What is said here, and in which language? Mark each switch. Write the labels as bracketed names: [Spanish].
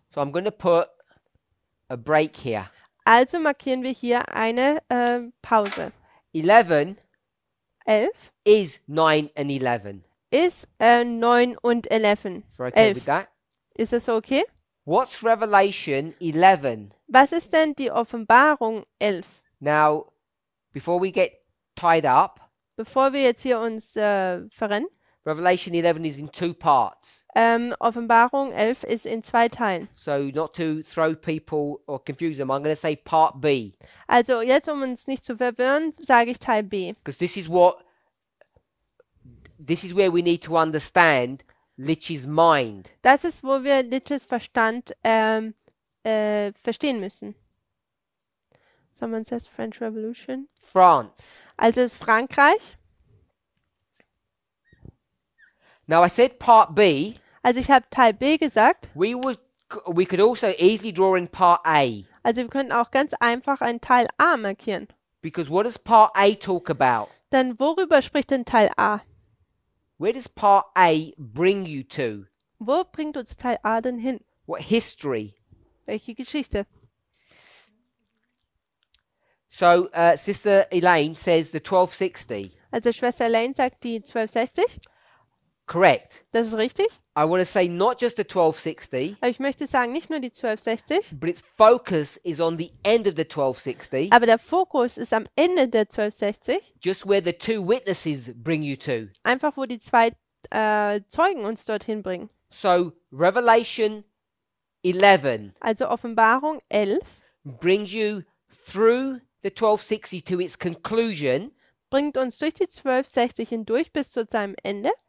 [English] So I'm going to put a break here. [German] Also markieren wir hier eine Pause. 11 11 [English] is 9 and 11. [German] ist 9 und 11. [English] If you're okay with 11. that. [German] Ist das so okay? [English] What's Revelation 11? [German] Was ist denn die Offenbarung 11? [English] Now, before we get tied up, [German] Bevor wir jetzt hier uns verrennen. [English] Revelation 11 is in 2 parts. [German] Offenbarung 11 ist in 2 Teilen. [English] So not to throw people or confuse them, I'm going to say part B. [German] Also jetzt, um uns nicht zu verwirren, sage ich Teil B. [English] Because this is where we need to understand Lich's mind. [German] Das ist, wo wir Liches Verstand verstehen müssen. [English] Someone says French Revolution. France. [German] Also ist Frankreich. [English] Now I said part B. [German] Also ich habe Teil B gesagt. [English] We could also easily draw in part A. [German] Also wir könnten auch ganz einfach einen Teil A markieren. [English] Because what does part A talk about? [German] Dann worüber spricht denn Teil A? [English] Where does part A bring you to? [German] Wo bringt uns Teil A denn hin? [English] What history? [German] Welche Geschichte? [English] So Sister Elaine says the 1260. [German] Also Schwester Elaine sagt die 1260. [English] Correct. [German] Das ist richtig. [English] I want to say not just the 1260, [German] Aber ich möchte sagen, nicht nur die 1260, [English] but its focus is on the end of the 1260, [German] aber der Fokus ist am Ende der 1260. [English] just where the 2 witnesses bring you to. [German] Einfach, wo die 2 Zeugen uns dorthin bringen. [English] So Revelation 11 [German] Also Offenbarung 11 [English] brings you through the 1260 to its conclusion, [German] bringt uns durch die 1260 hindurch bis zu seinem Ende.